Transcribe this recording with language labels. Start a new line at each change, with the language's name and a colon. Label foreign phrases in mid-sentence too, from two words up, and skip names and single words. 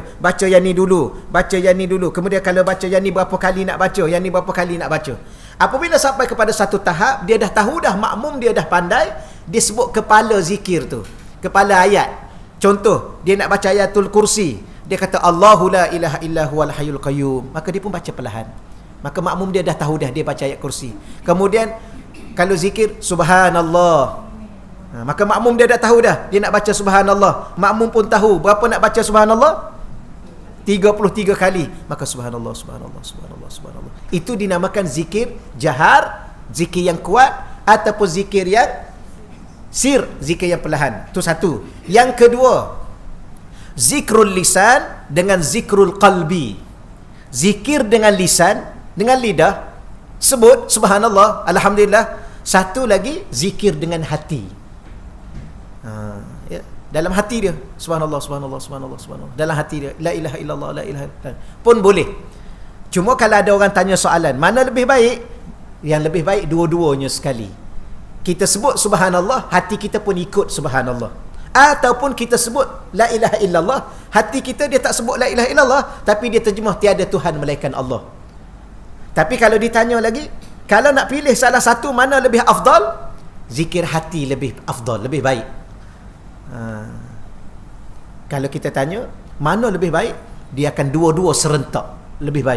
Malay: Baca yang ni dulu, baca yang ni dulu. Kemudian kalau baca yang ni berapa kali nak baca, yang ni berapa kali nak baca. Apabila sampai kepada satu tahap, dia dah tahu dah, makmum dia dah pandai, dia sebut kepala zikir tu, kepala ayat. Contoh, dia nak baca
Arabic: ayatul kursi,
Malay: dia kata
Arabic: Allahu la ilaha illa huwal hayyul qayyum,
Malay: maka dia pun baca perlahan. Maka makmum dia dah tahu dah dia baca ayat kursi. Kemudian kalau zikir subhanallah, maka makmum dia dah tahu dah dia nak baca subhanallah. Makmum pun tahu berapa nak baca subhanallah, 33 kali.
Arabic: Maka subhanallah, subhanallah, subhanallah, subhanallah.
Malay: Itu dinamakan zikir jahar, zikir yang kuat, ataupun zikir yang sir, zikir yang perlahan. Itu satu. Yang kedua,
Arabic: zikrul lisan
Malay: dengan
Arabic: zikrul qalbi.
Malay: Zikir dengan lisan, dengan lidah, sebut
Arabic: subhanallah, alhamdulillah.
Malay: Satu lagi, zikir dengan hati. Ya, dalam hati dia
Arabic: subhanallah, subhanallah, subhanallah, subhanallah.
Malay: Dalam hati dia
Arabic: la ilaha illallah, la ilaha illallah
Malay: pun boleh. Cuma kalau ada orang tanya soalan, mana lebih baik? Yang lebih baik dua-duanya sekali. Kita sebut subhanallah, hati kita pun ikut subhanallah. Ataupun kita sebut
Arabic: la ilaha illallah,
Malay: hati kita dia tak sebut
Arabic: la ilaha illallah,
Malay: tapi dia terjemah tiada Tuhan melainkan Allah. Tapi kalau ditanya lagi, kalau nak pilih salah satu mana lebih afdal, zikir hati lebih afdal, lebih baik. Kalau kita tanya mana lebih baik, dia akan dua-dua serentak, lebih baik.